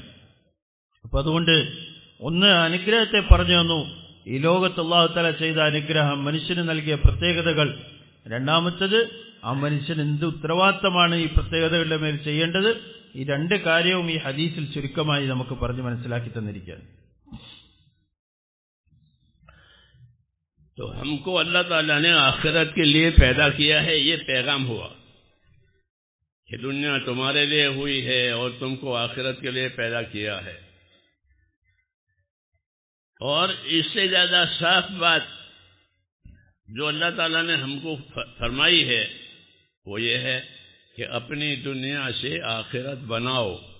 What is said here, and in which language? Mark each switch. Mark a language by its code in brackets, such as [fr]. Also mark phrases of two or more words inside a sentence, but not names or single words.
[ml] അപ്പം അതുകൊണ്ട് ഒന്ന് അനുഗ്രഹത്തെ പറഞ്ഞു തന്നു, ഈ ലോകത്ത് അല്ലാഹു തആല ചെയ്ത അനുഗ്രഹം, മനുഷ്യന് നൽകിയ പ്രത്യേകതകൾ. രണ്ടാമത്തത്, ആ മനുഷ്യൻ എന്ത് ഉത്തരവാദിത്തമാണ് ഈ പ്രത്യേകതകളുടെ മേൽ ചെയ്യേണ്ടത്. ഈ രണ്ട് കാര്യവും ഈ ഹദീസിൽ ചുരുക്കമായി നമുക്ക് പറഞ്ഞ് മനസ്സിലാക്കി തന്നിരിക്കുകയാണ്. [hi] तो हमको अल्लाह ताला ने आखिरत के लिए पैदा किया है, ये पैगाम हुआ कि दुनिया तुम्हारे लिए हुई है और तुमको आखिरत के लिए पैदा किया है। और इससे ज्यादा साफ बात जो अल्लाह ताला ने हमको फरमाई है वो ये है कि अपनी दुनिया से आखिरत बनाओ।